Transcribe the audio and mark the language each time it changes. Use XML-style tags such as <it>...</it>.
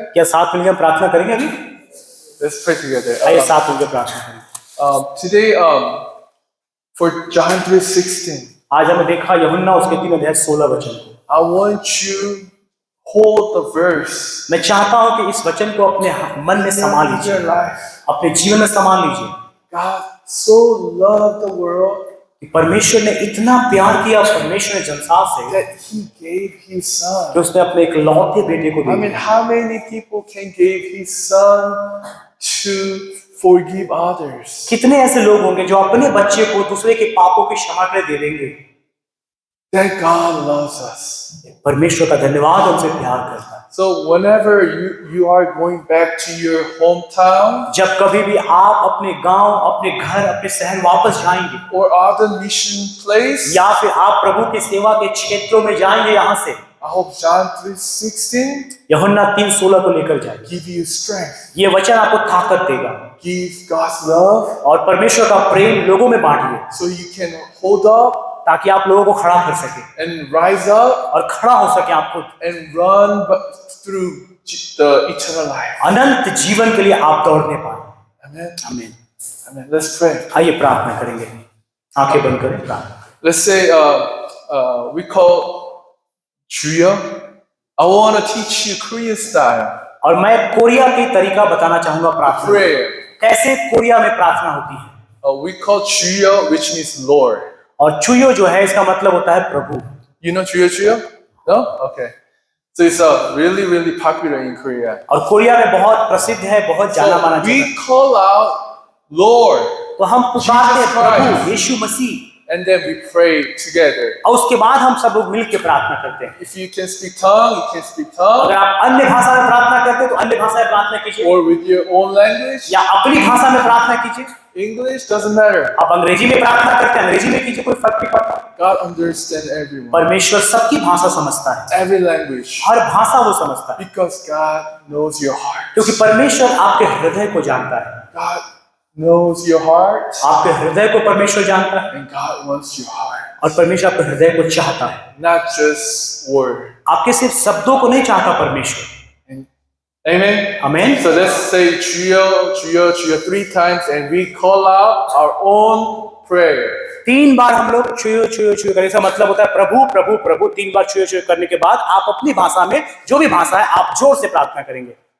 <hi>क्या साथ मिलकर हम प्रार्थना करेंगे अभी?</hi> <en>Let's pray together.</en> <hi>आइए साथ मिलकर प्रार्थना करें।</hi> <en>Today, for John 3:16,</en> <hi>आज हमने देखा यूहन्ना उसके 3:16 वचन को।</hi> <en>I want you hold the verse</en> <hi>मैं चाहता हूं कि इस वचन को अपने मन में समा</hi> <en>in</en> <hi>लीजिए,</hi> <en>your life.</en> <hi>अपने जीवन में समा लीजिए।</hi> <en>God so loved the world</en> <hi>कि परमेश्वर ने इतना प्यार किया, परमेश्वर ने संसार से,</hi> <en>that He gave His Son.</en> <hi>कि उसने अपने इकलौते बेटे को</hi> <en>I</en> <hi>दे</hi> <en>mean,</en> <hi>दिया।</hi> <en>how many people can give His Son to forgive others?</en> <hi>कितने ऐसे लोग होंगे जो अपने बच्चे को दूसरे के पापों की क्षमा के लिए दे देंगे?</hi> <en>That God loves us.</en> <hi>परमेश्वर का धन्यवाद, हमसे प्यार करता है।</hi> <en>So whenever you are going back to your hometown</en> <hi>जब कभी भी आप अपने गांव, अपने घर, अपने शहर वापस जाएंगे,</hi> <en>or other mission place,</en> <hi>या फिर आप प्रभु की सेवा के क्षेत्रों में जाएंगे, यहाँ से</hi> <en>I hope John 3:16</en> <hi>यूहन्ना 3:16 को लेकर जाएंगे।</hi> <en>give you strength,</en> <hi>ये वचन आपको ताकत देगा</hi> <en>give God's love,</en> <hi>और परमेश्वर का प्रेम लोगों में बांटिए,</hi> <en>so you can hold up</en> <hi>ताकि आप लोगों को खड़ा कर सके</hi> <en>and rise up</en> <hi>और खड़ा हो सके आप खुद।</hi> <en>and run through the eternal life.</en> <hi>अनंत जीवन के लिए आप दौड़ने पाए।</hi> <en>Amen.</en> <hi>आमीन।</hi> <en>Amen. Let's pray.</en> <hi>आइए प्रार्थना करेंगे, आंखें बंद करें, प्रार्थना।</hi> <en>Let's say we call Juya. I want to teach you Korean style</en> <hi>और मैं कोरिया की तरीका बताना चाहूंगा प्रार्थना।</hi> <en>prayer.</en> <hi>कैसे कोरिया में प्रार्थना होती है।</hi> <en>We call Juya, which means Lord.</en> <hi>और चुयो जो है इसका मतलब होता है प्रभु।</hi> <en>You know Juya? No? Okay. So it's really, really popular in Korea.</en> <hi>और कोरिया में बहुत प्रसिद्ध है, बहुत जाना माना</hi> <en>So we</en> <hi>जाता है।</hi> <en>call out Lord,</en> <hi>तो हम पुकारते हैं</hi> <en>Jesus</en> <hi>Prabhu</hi> <en>Christ.</en> <hi>Yeshu Masih,</hi> <en>and then we pray together.</en> <hi>और उसके बाद हम सब लोग मिल के प्रार्थना करते हैं।</hi> <en>If you can speak tongue, you can speak tongue,</en> <hi>अगर आप अन्य भाषा में प्रार्थना करते हैं तो अन्य भाषा में प्रार्थना कीजिए,</hi> <en>or with your own language.</en> <hi>या अपनी भाषा में प्रार्थना कीजिए।</hi> <en>English doesn't matter.</en> <hi>आप अंग्रेजी में प्रार्थना करते हैं, अंग्रेजी में कीजिए, कोई फर्क नहीं पड़ता।</hi> <en>God understands everyone,</en> <hi>परमेश्वर सबकी भाषा समझता है,</hi> <en>every language,</en> <hi>हर भाषा वो समझता है,</hi> <en>because God knows your heart.</en> <hi>क्योंकि परमेश्वर आपके हृदय को जानता है।</hi> <en>God knows your heart,</en> <hi>आपके हृदय को परमेश्वर जानता है,</hi> <en>and God wants your heart,</en> <hi>और परमेश्वर आपके हृदय को चाहता है,</hi> <en>not just word.</en> <hi>आपके सिर्फ शब्दों को नहीं चाहता परमेश्वर।</hi> <en>Amen.</en> <hi>आमीन।</hi> <en>So let's say Juya, Juya, Juya 3 times, and we call out our own prayer.</en> <hi>3 बार हम लोग छुयो छुयो छुयो करें, इसका मतलब होता है प्रभु प्रभु प्रभु। 3 बार छुयो छुयो करने के बाद आप अपनी भाषा में, जो भी भाषा है, आप जोर से प्रार्थना करेंगे।</hi>